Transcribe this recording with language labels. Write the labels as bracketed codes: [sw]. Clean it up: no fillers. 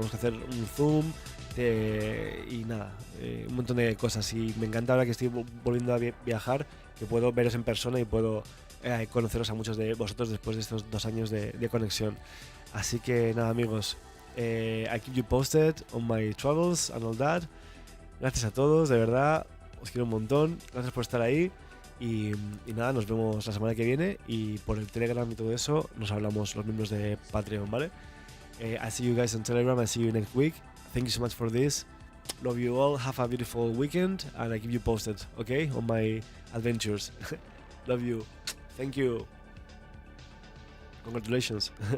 [es] Tenemos que hacer un Zoom y nada, un montón de cosas, y me encanta ahora que estoy volviendo a viajar, que puedo veros en persona y puedo conoceros a muchos de vosotros después de estos 2 años de conexión. Así que nada, amigos, [en] I keep you posted on my travels and all that. [es] Gracias a todos, de verdad, os quiero un montón, gracias por estar ahí, y nada, nos vemos la semana que viene, y por el Telegram y todo eso nos hablamos los miembros de Patreon, ¿vale? [en] I see you guys on Telegram, I see you next week. Thank you so much for this. Love you all, have a beautiful weekend, and I keep you posted, okay, on my adventures. Love you, thank you, congratulations.